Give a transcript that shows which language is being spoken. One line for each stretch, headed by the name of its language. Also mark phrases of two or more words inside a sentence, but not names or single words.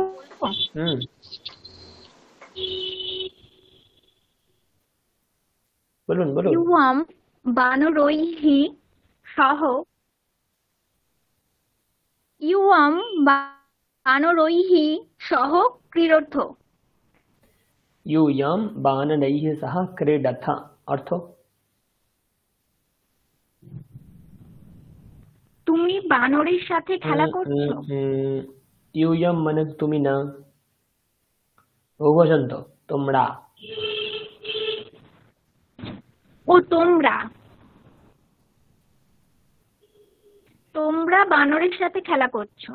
Bangla: হুম, বলুন বলুন।
Sanskrit: ইউয়াম বানরৈহি সহ, ইউয়াম বানরৈহি সহ ক্রীড়র্থ। यूयं बानरैः सह क्रीडथ অর্থ
Bangla: তুমি বানরের সাথে খেলা করছো? यूयं মানে তুমি না, বহুবচন তো, তোমরা। ও তোমরা, তোমরা বানরের সাথে খেলা করছো।